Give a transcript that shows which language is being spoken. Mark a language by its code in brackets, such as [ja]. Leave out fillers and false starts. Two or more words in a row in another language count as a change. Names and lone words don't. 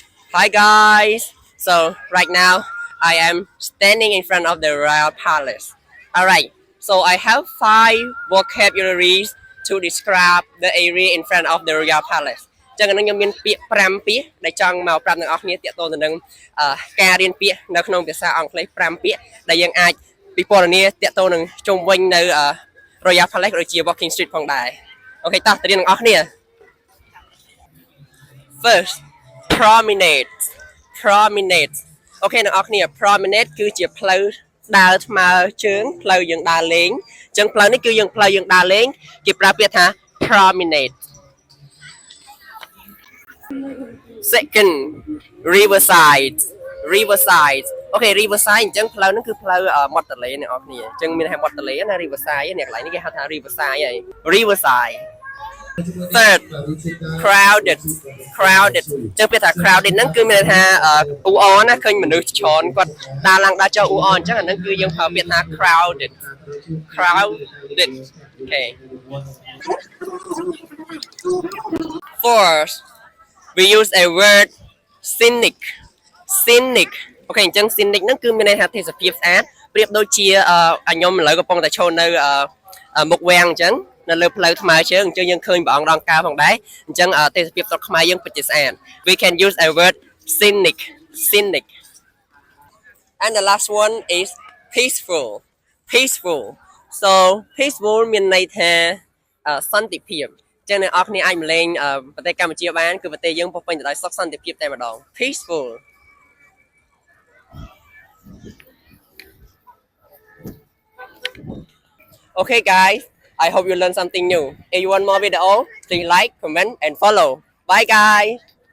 [en] Hi guys. So right now I am standing in front of the royal palace. All right. So I have five vocabularies to describe the area in front of the royal palace. [km] ចឹងអានឹងខ្ញុំមានពាក្យ5ពាក្យដែលចង់មកប្រាប់អ្នកនរគ្នាទាក់ទងទៅនឹងការរៀនពាក្យនៅក្នុងភាសាអង់គ្លេស5ពាក្យដែលយើងអាចពិពណ៌នាទាក់ទងនឹងជុំវិញនៅ Royal Palace ឬជា Walking Street ផងដែរអូខេតោះទៅរៀនទាំងអស់គ្នា [en] First promenade promenade [km] អូខេអ្នកនរគ្នា promenade គឺជាផ្លូវដើរថ្មើរជើងផ្លូវយើងដើរលេងអញ្ចឹងផ្លូវនេះគឺយើងផ្លូវយើងដើរលេងគេប្រើពាក្យថា promenade [en] second riverside riverside [km] អូខេ riverside អញ្ចឹងផ្លូវហ្នឹងគឺផ្លូវមាត់ទន្លេអ្នកនរគ្នាអញ្ចឹងមានតែមាត់ទន្លេណា riverside នេះកន្លែងនេះគេហៅថា riverside ហើយ [en] riverside third crowded crowded [km] ចឹងពាក្យថា crowded ហ្នឹងគឺមានន័យថាអ៊ូអរណាឃើញមនុស្សច្រើនគាត់ដើរឡើងដើរចុះអ៊ូអរអញ្ចឹងអាហ្នឹងគឺយើងប្រើពាក្យថា [en] crowded crowded okay fourth we use a word scenic scenic [km] អូខេអញ្ចឹង scenic ហ្នឹងគឺមានន័យថាទេសភាពស្អាតប្រៀបដូចជាខ្ញុំឥឡូវកំពុងតែឈរនៅ មុខវាំងអញ្ចឹងនៅលើផ្លូវថ្មើរជើងអញ្ចឹងយើងឃើញព្រះអង្គរងការផងដែរអញ្ចឹងទេស ភាពស្រុកខ្មែរយើងពិតជាស្អាត [en] we can use a word scenic scenic and the last one is peaceful peaceful so peaceful [km] មានន័យថាសន្តិភាពចឹងអ្នកនរគ្នាអាចមកលេងប្រទេសកម្ពុជាបានគឺប្រទេសយើងពោរពេញទៅដោយសុខសន្តិភាពតែម្ដង [en] peaceful Okay guys, I hope you learned something new. If you want more video, please like, comment and follow. Bye guys.